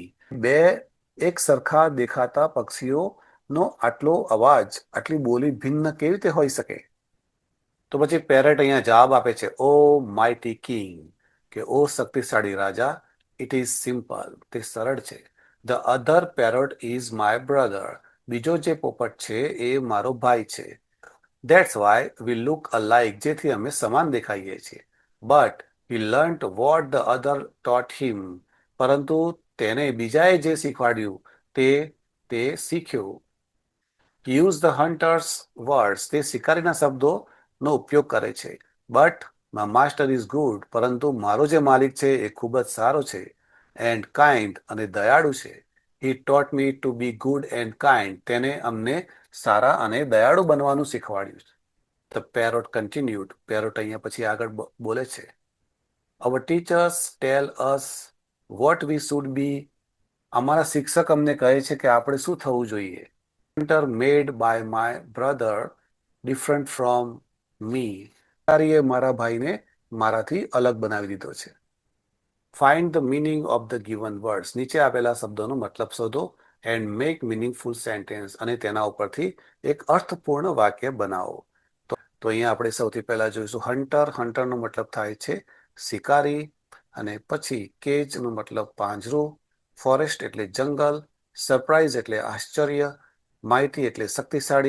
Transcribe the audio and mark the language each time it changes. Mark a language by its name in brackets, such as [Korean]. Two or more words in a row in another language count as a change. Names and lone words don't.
[Gujarati] બે એક સરખા દેખાતા પક્ષીઓનો આટલો અવાજ, આટલી બોલી ભિન્ન કેવી રીતે હોઈ શકે? તો પછી પેરેટ અહીંયા જવાબ આપે છે, [English] O mighty king. [Gujarati] કે ઓ શક્તિશાળી રાજા, [English] it is simple. [Gujarati] તે સરળ છે. [English] the other parrot is my brother. [Gujarati] બીજો જે પોપટ છે એ મારો ભાઈ છે. [English] That's why we look alike, [Gujarati] જેથી અમે સમાન દેખાઈએ છીએ. [English] But he learnt what the other taught him. [Gujarati] પરંતુ તેને બીજાએ જે શીખવાડ્યું તે શીખ્યો. [English] He used the hunter's words. [Gujarati] તે શિકારીના શબ્દોનો ઉપયોગ કરે છે. [English] But my master is good. [Gujarati] પરંતુ મારો જે માલિક છે એ ખૂબ જ સારો છે. [English] And kind [Gujarati] અને દયાળુ છે. [English] He taught me to be good and kind. [Gujarati] તેને અમને સારા અને દયાળુ બનવાનું શીખવાડ્યું. [English] The parrot continued. [Gujarati] Parrot અહીંયા પછી આગળ બોલે છે. [English] Our teachers tell us what we should be. [Gujarati] અમારા શિક્ષક અમને કહે છે કે આપણે શું થવું જોઈએ. [English] Hunter made by my brother different from me. [Gujarati] શિકારીએ મારા ભાઈને મારાથી અલગ બનાવી દીધો છે. [English] Find the meaning of the given words. [Gujarati] નીચે આપેલા શબ્દોનો મતલબ શોધો [English] and make meaningful sentence. [Gujarati] અને તેના ઉપરથી એક અર્થપૂર્ણ વાક્ય બનાવો. તો અહીંયા આપણે સૌથી પહેલા જોઈશું હન્ટર. હન્ટરનો મતલબ થાય છે શિકારી. અને પછી કેજનો મતલબ પાંજરું. ફોરેસ્ટ એટલે જંગલ. સરપ્રાઇઝ એટલે આશ્ચર્ય. માઇટી એટલે શક્તિશાળી.